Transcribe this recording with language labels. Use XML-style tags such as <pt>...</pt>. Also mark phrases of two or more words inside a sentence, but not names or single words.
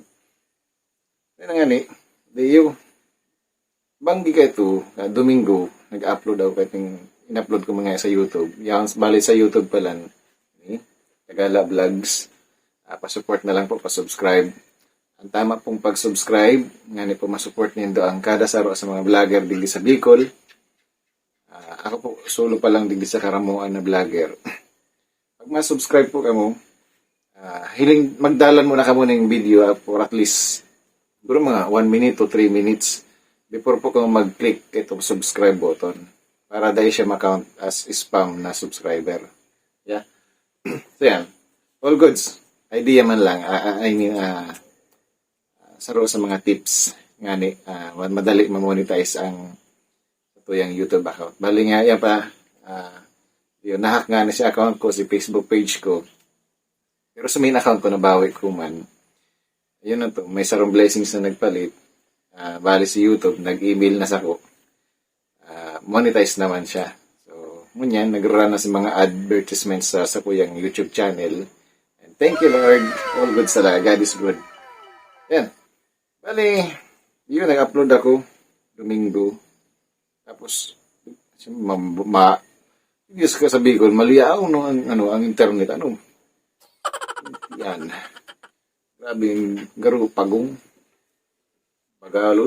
<bik>Ayan nga banggi ka ito, Domingo, nag-upload ako in-upload ko mga sa YouTube.</bik> <tl>Yan, bali sa YouTube pala, Tagala Vlogs. Pa-support na lang po, pa-subscribe.</tl> <bik>Ang tama pong pag-subscribe, nga po masupport niyo ang kada saro sa mga vlogger dili sa Bicol. Ako po, solo pa lang dili sa Karamuan na vlogger. Pag ma-subscribe po kamo, hiling magdalan muna kamo ng video</bik> <en>for at least</en> <bik>siguro mga</bik> <en>1 minute to 3 minutes before</en> <bik>po kamo mag-click itong</bik> <en>subscribe button</en> <bik>para dahil siya ma-</bik> <en>count as spam</en> <bik>na subscriber. Yeah.</bik> <tl>So yan.</tl> <en>All goods.</en> <tl>Idea man lang.</tl> <bik>Saro sa mga tips nga madali ma-monetize ang tuyang YouTube account. Bali nga yan pa Yun, nahack nga na si account ko, si Facebook page ko. Pero sa main account ko, nabawi ko man. Ayun na to, may sarong blessings na nagpalit. Bali si YouTube, nag-email na sa ko.</bik> <tl>Monetize naman siya.</tl> <en>So,</en> <bik>ngunyan, nag-run na si mga advertisements sa kuyang YouTube channel.</bik> <en>And thank you, Lord. All good talaga. God is good.</en> <tl>Yan. Bali, yun, nag-upload ako. Domingo.</tl> <bik>Tapos, yes ka sa Bicol, maliaw no, ang internet, yan. Grabe yung garo, pagong. Pagalon.</bik>